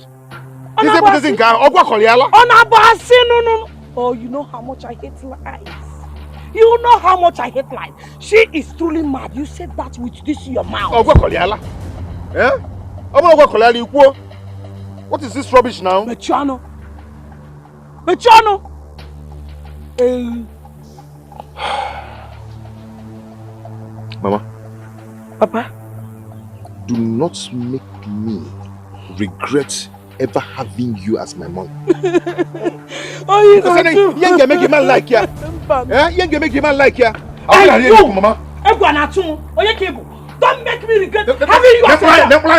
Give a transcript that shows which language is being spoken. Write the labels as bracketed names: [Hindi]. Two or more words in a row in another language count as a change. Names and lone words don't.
[English] No. Oh, you know how much I hate lies. You know how much I hate lies. She is truly mad. You said that with this in your mouth. Eh? What is this rubbish now? Mechiano. Mama. Papa. Do not make me regret ever having you as my mom. Oh, you know you make a man like ya. Eh? You make a man like ya. Mama. Don't make me regret having you as my